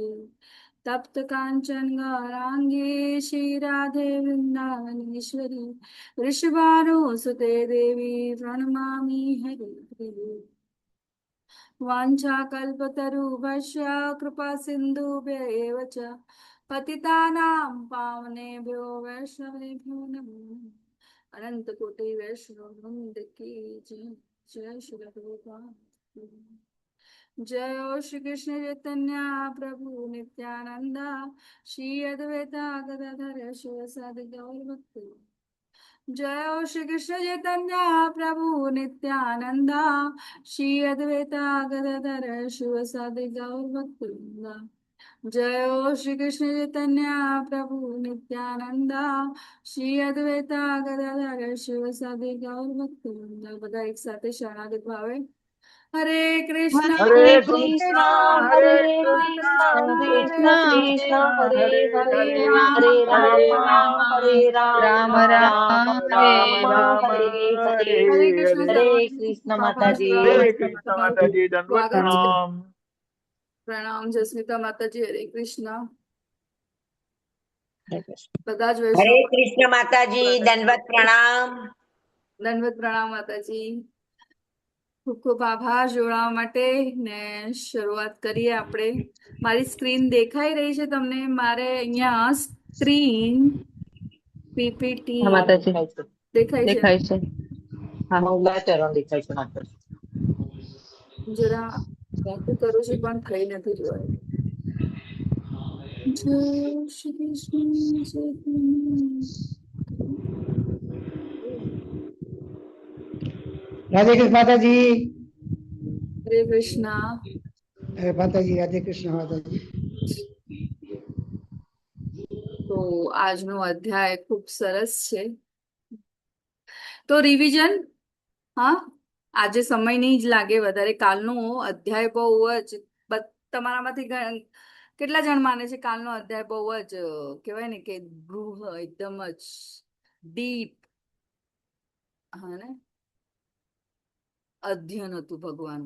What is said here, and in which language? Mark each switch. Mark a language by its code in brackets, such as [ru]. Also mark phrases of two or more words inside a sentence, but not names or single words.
[sa] तप्त कांचन गौरांगी श्रीराधे वृंदावनेश्वरी वृषभानुसुते देवी प्रणमामि हरिप्रिये. वाञ्छाकल्पतरुभ्यश्च कृपा सिन्धुभ्य एव च पतितानां पावनेभ्यो वैष्णवेभ्यो नमो नमः. [hi] अनन्तकोटि वैष्णववृन्द की जय. [sa] जय श्री प्रभुपाद. जय श्री कृष्ण चैतन्य प्रभु नित्यानंद श्री अद्वैता गदाधर शिवसादि गौर भक्त. जय श्री कृष्ण चैतन्य प्रभु नित्यानंद श्री अद्वैता गदाधर शिवसादि गौर भक्त. जय श्री कृष्ण चैतन्य प्रभु नित्यानंद श्री अद्वैता गदाधर शिवसादि गौर भक्त. [gu] બધા एक સાથે શરણાગત ભાવે [sa] हरे कृष्णा हरे कृष्णा हरे कृष्णा कृष्ण कृष्ण कृष्ण हरे हरे हरे हरे हरे हरे राम राम राम राम राम राम हरे राम राम हरे. हरे हरे कृष्ण हरे. सर्वांग [gu] माताजी. स्वागत [sa] हरे [gu] છે. [sa] कृष्ण [gu] તમારું માતાજી. દંડવત સ્વાગત છે. प्रणाम. પ્રણામ જસ્મિતા માતાજી. હરે કૃષ્ણ. [sa] हरे कृष्ण. [gu] બધા જ [sa] हरे [gu] વૈષ્ણવ કૃષ્ણ માતાજી દંડવત પ્રણામ. દંડવત પ્રણામ માતાજી. ખૂબ ખૂબ આભાર જોડાવા માટે ને શરૂઆત કરીએ આપણે. મારી સ્ક્રીન દેખાઈ રહી છે તમને? મારે અહીંયા સ્ક્રીન પીપીટી હા માતાજી. દેખાય છે? દેખાય છે. હા મંગલા ચરણ દેખાય છે માતાજી. જરા મોટું કરું છું પણ થઈ નથી જોવાય. જય શ્રી કૃષ્ણ ચૈતન્ય. રાધે કૃષ્ણ માતા જી. હરે કૃષ્ણ. માતા જી રાધે કૃષ્ણ માતા જી. તો આજનો અધ્યાય ખૂબ સરસ છે. તો રિવિઝન, હા, આજે સમય નહીં જ લાગે વધારે. કાલનો અધ્યાય બહુ જ તમારામાંથી કેટલા જણ માને છે કાલનો અધ્યાય બહુ જ કહેવાય ને કે ગૃહ એકદમ જ ડીપ, હા ને, અધ્યયન હતું ભગવાનનું.